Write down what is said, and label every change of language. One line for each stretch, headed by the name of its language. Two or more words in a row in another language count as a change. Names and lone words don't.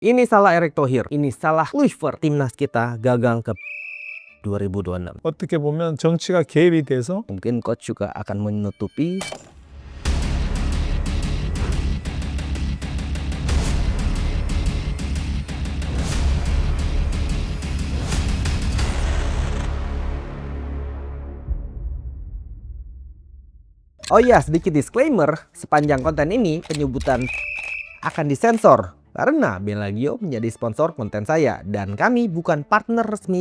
Indonesian: Ini salah Erick Thohir, ini salah Kluivert. Timnas kita gagal ke 2026.
Korean: 어떻게 보면 정치가 개입이 돼서
Indonesian: Mungkin coach juga akan menutupi Oh iya, sedikit disclaimer, sepanjang konten ini penyebutan akan disensor karena Bellagio menjadi sponsor konten saya dan kami bukan partner resmi.